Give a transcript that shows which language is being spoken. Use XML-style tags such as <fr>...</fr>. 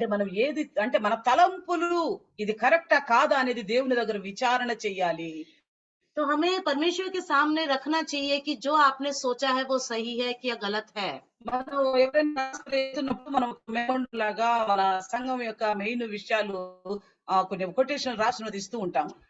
<te>అంటే మనం ఏది అంటే మన తలంపులు ఇది కరెక్టా కాదా అనేది దేవుని దగ్గర విచారణ చెయ్యాలి.</te> <hi>तो हमें परमेश्वर के सामने रखना चाहिए कि जो आपने सोचा है वो सही है कि या गलत है।</hi> <te>మనం ఎవరైనా చేస్తున్నప్పుడు మనం మెమోండ్ లాగా మన సంఘం యొక్క మెయిన్ విషయాలు కొన్ని కొటేషన్ రాసినది ఇస్తూ ఉంటాం.</te>